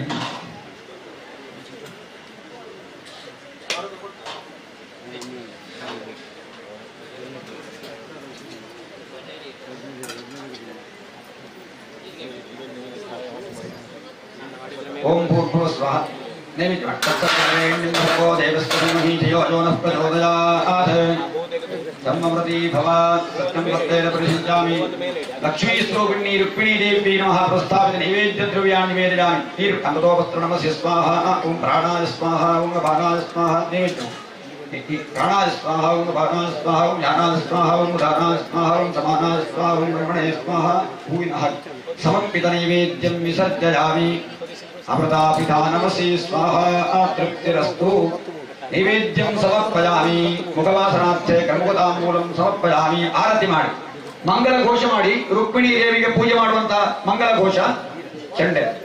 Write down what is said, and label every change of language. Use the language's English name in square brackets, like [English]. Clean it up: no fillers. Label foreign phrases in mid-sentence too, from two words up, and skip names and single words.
[Sanskrit] ಓಂ ಭೂರ್ಭುವಃ ಸ್ವಃ. ನೈವೇದ್ಯ ತತ್ಸತ್ಕರೇಣ್ಯೋ ದೇವಸ್ವಧೀಮಹಿ ಧಿಯೋ ಯೋ ನಃ ಪ್ರಚೋದಯಾತ್. ಧಮ್ಮಮೃತಿ ಭವಾತ್ ಸತ್ಯಂ ವರ್ತೇನ ಪರಿಶುದ್ಧಾಮಿ. ಲಕ್ಷ್ಮೀ ಸ್ವರೂಪಿಣಿ ರುಕ್ಮಿಣೀ ದೇವಿ ನಮಃ ಪ್ರಸ್ಥಾಪಿತ ನೈವೇದ್ಯ ದ್ರವ್ಯಾಣಿ ನಿವೇದಯಾಮಿ. ನೀರು ಅನ್ನದೋಪಸ್ತ್ರ ನಮಸ್ಯ ಸ್ವಾಹ. ಓಂ ಪ್ರಾಣಾಯ ಸ್ವಾಹ. ಓಂ ಅಪಾನಾಯ ಸ್ವಾಹ. ನೈವೇದ್ಯ ಪ್ರಾಣಾಯ ಸ್ವಾಹ. ಓಂ ಅಪಾನಾಯ ಸ್ವಾಹ. ಓಂ ಜ್ಞಾನಾಯ ಸ್ವಾಹ. ಓಂ ಉದಾನಾಯ ಸ್ವಾಹ. ಓಂ ಸಮಾನಾಯ ಸ್ವಾಹ. ಓಂ ಬ್ರಹ್ಮಣೇ ಸ್ವಾಹ. ಹೂವಿನ ಸಮರ್ಪಿತ ನೈವೇದ್ಯಂ ವಿಸರ್ಜಯಾಮಿ. ಅಮೃತಾಪಿತಾ ನಮಸಿ ಸ್ವಾಹ. ತೃಪ್ತಿರಸ್ತು. ನೈವೇದ್ಯಂ ಸಮರ್ಪಯಾಮಿ. ಮುಖವಾಸನಾರ್ಥೆ ಕರ್ಮತಾಂಬೂಲಂ ಸಮರ್ಪಯಾಮಿ. [Kannada] ಆರತಿ ಮಾಡಿ ಮಂಗಲ ಘೋಷ ಮಾಡಿ ರುಕ್ಮಿಣಿ ದೇವಿಗೆ ಪೂಜೆ ಮಾಡುವಂತ ಮಂಗಲ ಘೋಷ ಚಂಡೆ.